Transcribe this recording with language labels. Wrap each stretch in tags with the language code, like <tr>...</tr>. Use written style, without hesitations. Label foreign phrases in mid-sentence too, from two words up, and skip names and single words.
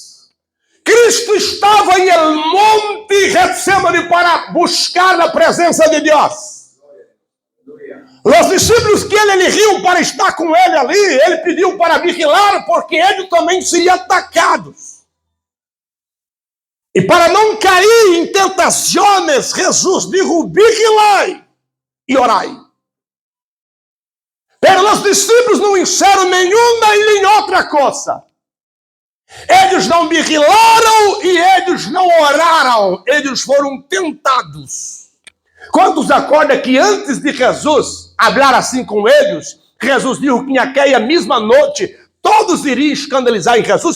<pt>Cristo estava em</pt> <es>el monte</es> <pt>Getsemane para buscar a presença de Deus. Os discípulos que ele eligiu para estar com ele ali, ele pediu para vigilar, porque eles também seriam atacados. E para não cair em tentações, Jesus dijo, vigilai e orai. Pero os discípulos não hicieron nenhuma e nem outra coisa. Eles não vigilaram e eles não oraram. Eles foram tentados. Quantos acordam que antes de Jesus falar assim com eles, Jesus disse que naquela mesma noite todos iriam escandalizar em Jesus?</pt>